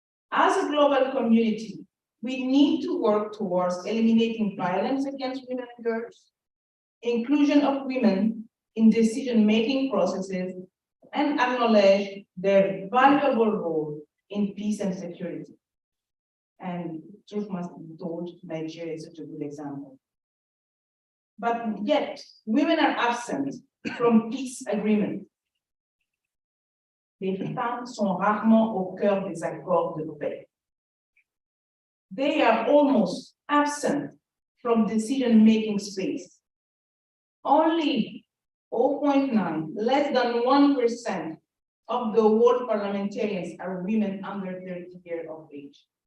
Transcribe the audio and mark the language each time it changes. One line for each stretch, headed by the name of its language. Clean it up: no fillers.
English: As a global community, we need to work towards eliminating violence against women and girls, inclusion of women in decision-making processes, and acknowledge their valuable role in peace and security. And truth must be told, Nigeria is such a good example. But yet, women are absent from peace agreements.
French: Les femmes sont rarement au cœur des accords de paix.
English: They are almost absent from decision-making space. Only 0.9, less than 1% of the world parliamentarians are women under 30 years of age.